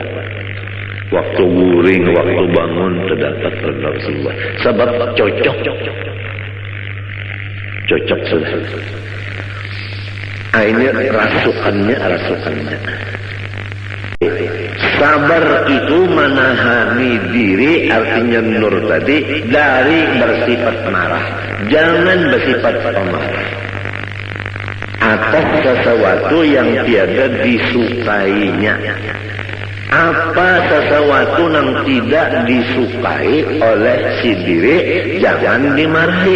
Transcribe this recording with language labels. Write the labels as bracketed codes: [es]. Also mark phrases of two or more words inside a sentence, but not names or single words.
[bjn] Waktu guring, waktu bangun terdapat tuan Rasulullah. [id] Sebab cocok sudah. Ini rasukannya. Sabar itu menahani diri, artinya nur tadi, dari bersifat marah. Jangan bersifat pemarah atas sesuatu yang tiada disukainya. Apa sesuatu yang tidak disukai oleh si diri, jangan dimarahi.